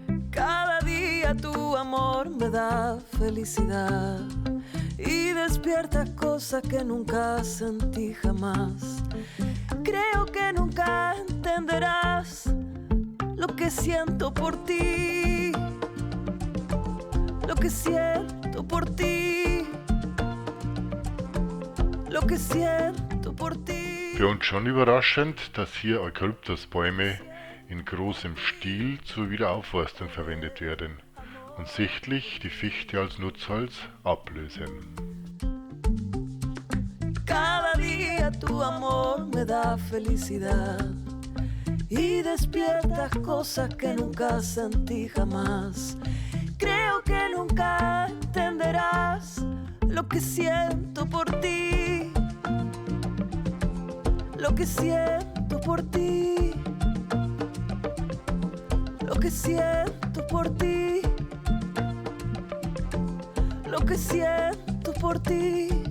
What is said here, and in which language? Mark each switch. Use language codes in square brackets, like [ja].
[es] Cada día tu amor me da felicidad y despierta cosas que nunca sentí jamás. Creo que nunca entenderás lo que siento por ti, lo que siento por ti, lo que siento por ti. [de] Für uns schon überraschend, dass hier Eukalyptusbäume in großem Stil zur Wiederaufforstung verwendet werden und sichtlich die Fichte als Nutzholz ablösen. [es] Cada día tu amor me da felicidad y despiertas cosas que nunca sentí jamás. Creo que nunca entenderás lo que siento por ti, lo que siento por ti, lo que siento por ti, lo que siento por ti.